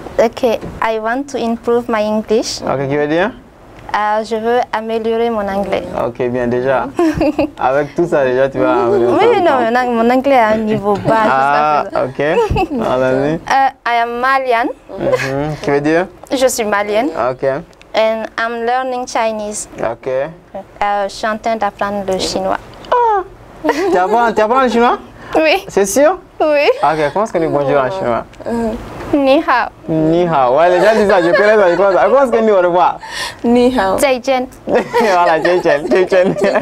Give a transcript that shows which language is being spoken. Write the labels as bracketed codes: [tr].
[en] Ok, I want to improve my English. [fr] Ok, qui veut dire? Je veux améliorer mon anglais. Ok, bien déjà. Avec tout ça déjà, tu vas améliorer. Oui, non, mon anglais est à un niveau bas. Ah, ok. Allez-y. [en] I am Malian. [fr] Qui veut dire? Je suis malienne. Ok. [en] And I'm learning Chinese. [fr] Ok. Je suis en train d'apprendre le chinois. Tu apprends le chinois? Oui. C'est sûr? Oui. Ok, comment est-ce qu'on dit bonjour en chinois? [zh] Ni hao. Ni hao. [fr] Ouais, les gens disent ça, je connais ça, je connais ça. Comment est-ce qu'on dit au revoir? [zh] Ni hao. Zai jian. [fr] Voilà, Chen.